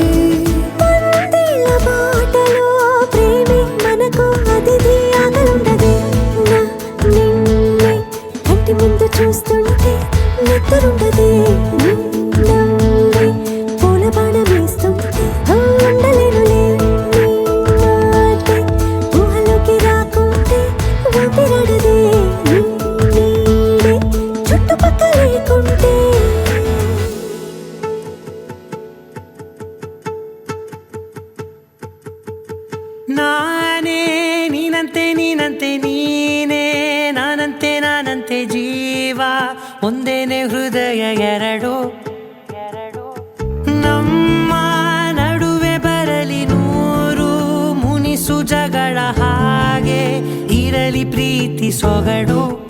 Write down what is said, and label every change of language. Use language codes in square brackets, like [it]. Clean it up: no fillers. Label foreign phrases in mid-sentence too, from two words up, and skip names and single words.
[te] వందేళ్ల బాటలో ప్రేమే మనకు అతిథి ఆగలుండదే నా నిన్నే కంటి ముందు చూస్తుంటే నిద్రుండదే నీ నవ్వే పూల బాణం వేస్తుంటే ఉండలేనులే నీ మాటే ఊహలోకి రాకుంటే ఊపిరాడదే నీ నీడే చుట్టుపక్క లేకుంటే [kn] ನಾನೇ ನೀನಂತೆ ನೀನಂತೆ ನೀನೇ ನಾನಂತೆ ಜೀವ ಒಂದೇನೆ ಹೃದಯ ಎರಡು ನಮ್ಮ ನಡುವೆ ಬರಲಿ ನೂರು ಮುನಿಸು ಜಗಳ ಹಾಗೆ ಇರಲಿ ಪ್ರೀತಿ ಸೊಗಡು